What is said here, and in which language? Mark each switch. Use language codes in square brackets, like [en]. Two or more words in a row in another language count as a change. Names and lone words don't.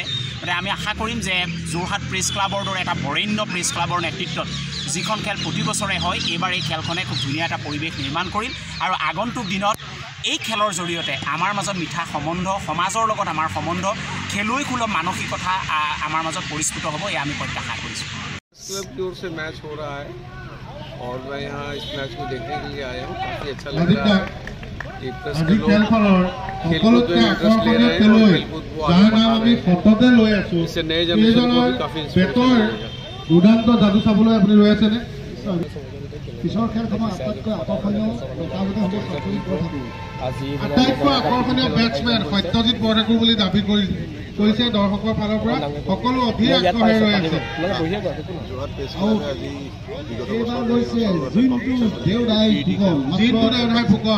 [as] গতিকে আমি আশা কৰিম যে যোৰহাট প্ৰেছ ক্লাবৰ দৰে এটা বৰেণ্য প্ৰেছ ক্লাবৰ নেতৃত্বত যিখন খেল প্ৰতি বছৰে হয় এইবাৰ এই খেলখনে খুব ধুনীয়া এটা পৰিৱেশ নিৰ্মাণ কৰিল। আৰু আগন্তুক দিনত এই খেলৰ জৰিয়তে আমাৰ মাজত মিঠা সম্বন্ধ, সমাজৰ লগত আমাৰ সম্বন্ধ, খেলুৱৈসুলভ মানসিকতা আমাৰ মাজত পৰিস্ফুট হ'ব, এয়া আমি প্ৰত্যাশা কৰিছোঁ। [hi] क्लब की ओर से मैच हो रहा है और मैं यहाँ इस मैच को देखने के लिए आया हूँ। काफ़ी अच्छा लग रहा है। ये प्रेस के लोग खेलकूद में इंटरेस्ट ले रहे हैं और खेलकूद को आगे बढ़ा रहे हैं। इससे नए जनरेशन को भी काफ़ी इंस्पिरेशन मिलेगा। [as] দুৰ্দান্ত যাদু চাবলৈ আপুনি ৰৈ আছেনে? পিছৰ খেলখনৰ আটাইতকৈ আকৰ্ষণীয় বেটছমেন সত্যজিৎ বৰঠাকুৰ বুলি দাবী কৰিছে দৰ্শকৰ ফালৰ পৰা। সকলো অধীৰ আগ্ৰহে ৰৈ আছে। এইবাৰ লৈছে জিন্তু দেউৰাই ফুকন।